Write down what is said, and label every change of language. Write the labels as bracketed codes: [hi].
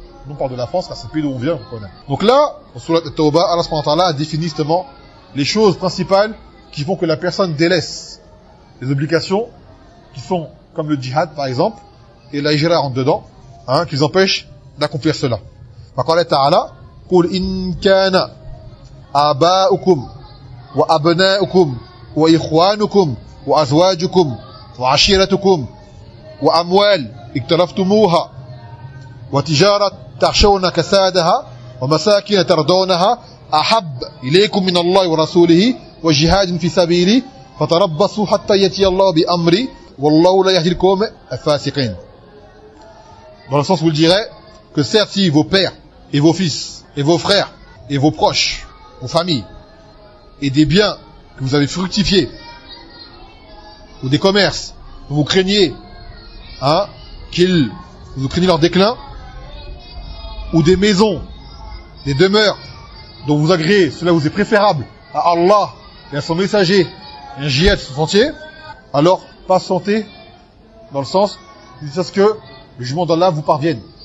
[fr] On parle de la France, car c'est le pays d'où on vient, on connaît. Donc là, au Sourate At-Tawbah, Allah subhanahu wa ta'ala a défini justement les choses principales qui font que la personne délaisse les obligations qui sont comme le djihad, par exemple, et la hijra rentre dedans, hein, qui les empêchent d'accomplir cela. [ar] Faqala ta'ala, قُلْ إِنْ كَانَ أَبَاءُكُمْ وَأَبْنَاءُكُمْ وَإِخْوَانُكُمْ وَأَزْوَاجُكُمْ وَعَشِيرَتُكُمْ وَأَمْوَالٍ اكْتَرَفْتُمُوهَا وتجارة تخشون كسادها ومساكن ترضونها أحب إليكم من الله ورسوله وجهاد في سبيله فتربصوا حتى يأتي الله بأمري والله لا يهدي القوم الفاسقين. [fr] Dans le sens où il dirait que certes si vos pères et vos fils et vos frères et vos proches, vos familles et des biens que vous avez fructifiés ou des commerces vous craignez qu'ils vous craignez leur déclin ou des maisons, des demeures dont vous agréez, cela vous est préférable à Allah et à son messager, un jihad sur son entier, alors patientez dans le sens jusqu'à ce que le jugement d'Allah vous parvienne.